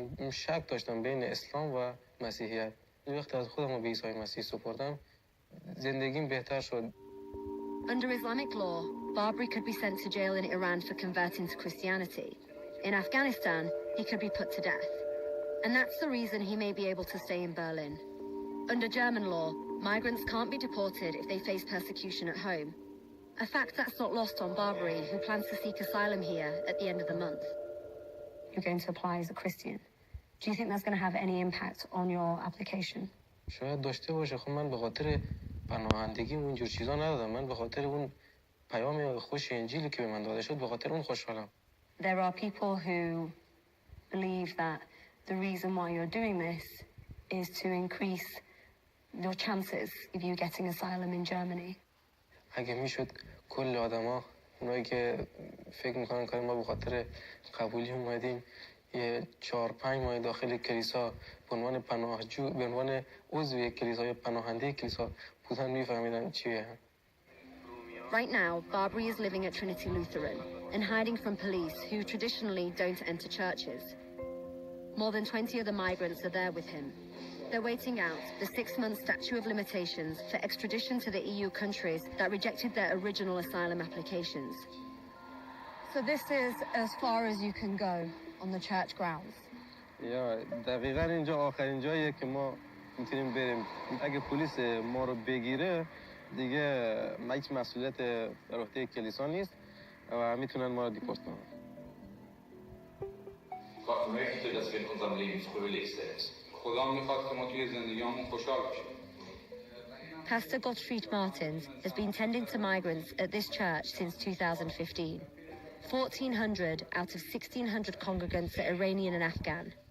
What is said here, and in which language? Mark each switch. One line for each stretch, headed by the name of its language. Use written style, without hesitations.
Persian: شک داشتم بین اسلام و مسیحیت. وقتی از خودم به عیسی مسیح سپردم، زندگیم بهتر شد.
English: Under Islamic law, Barbary could be sent to jail in Iran for converting to Christianity. In Afghanistan, he could be put to death. And that's the reason he may be able to stay in Berlin. Under German law, migrants can't be deported if they face persecution at home. A fact that's not lost on Barbary, who plans to seek asylum here at the end of the month. You're going to apply as a Christian. Do you think that's going to have any impact on your application?
Persian: شاید داشته باشه. خب من به خاطر پناهندگی اون جور چیزا ندادم. من به خاطر اون پیام خوش انجیلی که به من داده شد به خاطر اون خوشحالم.
English: There are people who believe that the reason why you're doing this is to increase your chances of you getting asylum in Germany.
Persian: اگه میشد کل آدما اونایی که فکر میکنن که ما به خاطر قبولی اومدیم یه 4-5 ماه داخل کلیسا به عنوان پناهجو به عنوان عضو یک کلیسا یا پناهنده کلیسا بودن میفهمیدن چیه.
English: Right now, Barbary is living at Trinity Lutheran and hiding from police who traditionally don't enter churches. More than 20 other migrants are there with him. They're waiting out the 6-month statute of limitations for extradition to the EU countries that rejected their original asylum applications. So this is as far as you can go on the church grounds?
Persian: یا دقیقاً اینجا آخرین جاییه که ما میتونیم بریم. اگه پلیس ما رو بگیره دیگه هیچ مسئولیت بر عهده کلیسا نیست و میتونن ما رو دیپورت کنن.
German: Gott möchte, dass wir in unserem Leben fröhlich sind.
Persian: خدا میخواد که ما توی زندگیامون خوشحال باشیم.
English: Pastor Gottfried Martins has been tending to migrants at this church since 2015. 1,400 out of 1,600 congregants are Iranian and Afghan.